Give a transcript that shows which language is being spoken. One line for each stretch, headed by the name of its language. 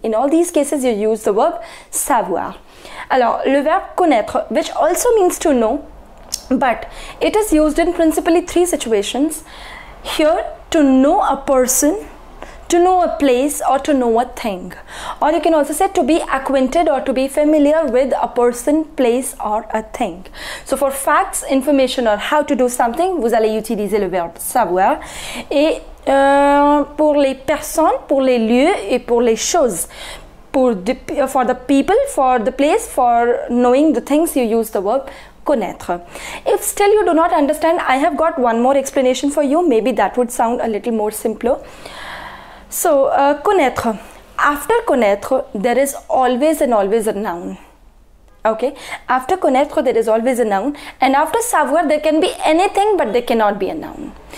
English: In all these cases you use the verb savoir.
French: Alors, le verbe connaître,
English: which also means to know, but it is used in principally three situations. Here, to know a person, to know a place, or to know a thing. Or you can also say to be acquainted or to be familiar with a person, place, or a thing. So for facts, information, or how to do something,
French: vous allez utiliser le verbe savoir. Et pour les personnes, pour les lieux et pour les choses,
English: for the people, for the place, for knowing the things, you use the verb connaître. If still you do not understand, I have got one more explanation for you. Maybe that would sound a little more simpler. So, connaître. After connaître, there is always a noun. Okay? After connaître, there is always a noun. And after savoir, there can be anything, but there cannot be a noun.